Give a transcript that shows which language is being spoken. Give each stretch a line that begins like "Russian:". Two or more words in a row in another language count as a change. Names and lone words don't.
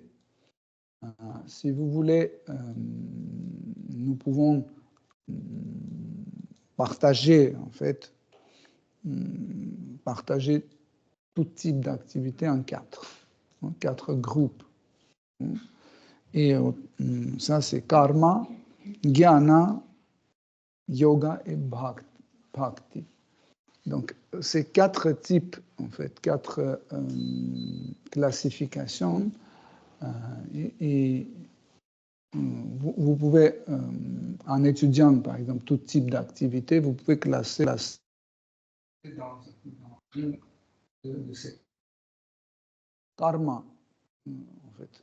French: Si vous voulez, nous pouvons partager, en fait, partager tout type d'activité en quatre groupes. Et ça, c'est karma, jnana, yoga et bhakti. Donc, ces quatre types, en fait, quatre classifications, et vous pouvez, en étudiant, par exemple, tout type d'activité, vous pouvez classer dans une de ces karma, en fait.